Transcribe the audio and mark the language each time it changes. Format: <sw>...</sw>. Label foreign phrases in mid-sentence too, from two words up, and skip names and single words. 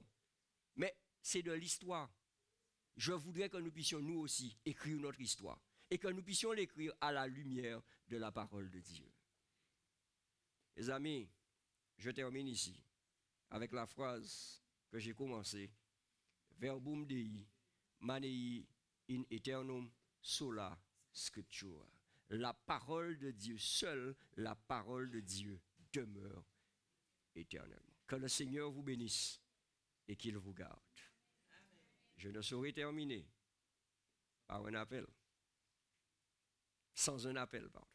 <fr>Mais c'est de l'histoire. Je voudrais que nous puissions nous aussi écrire notre histoire. Et que nous puissions l'écrire à la lumière de la parole de Dieu. Mes amis, je termine ici avec la phrase que j'ai commencée.</fr> <la>Verbum Dei, manei in aeternum sola scriptura.</la> <fr>La parole de Dieu, seule la parole de Dieu demeure éternellement. Que le Seigneur vous bénisse et qu'il vous garde. Je ne saurais terminer par un appel. Sans un appel, pardon.</fr>